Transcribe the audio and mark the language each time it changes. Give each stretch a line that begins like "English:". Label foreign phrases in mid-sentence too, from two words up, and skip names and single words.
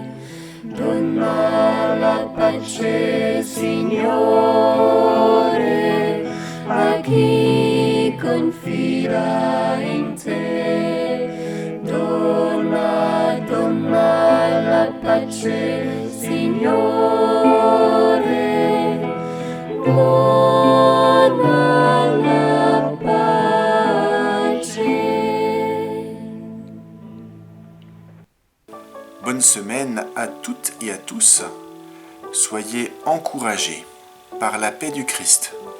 Italian: Donna la pace, Signore, a chi confida in te. Donna la pace, Signore. Donna la pace.
French: Bonne semaine à toutes et à tous. Soyez encouragés par la paix du Christ.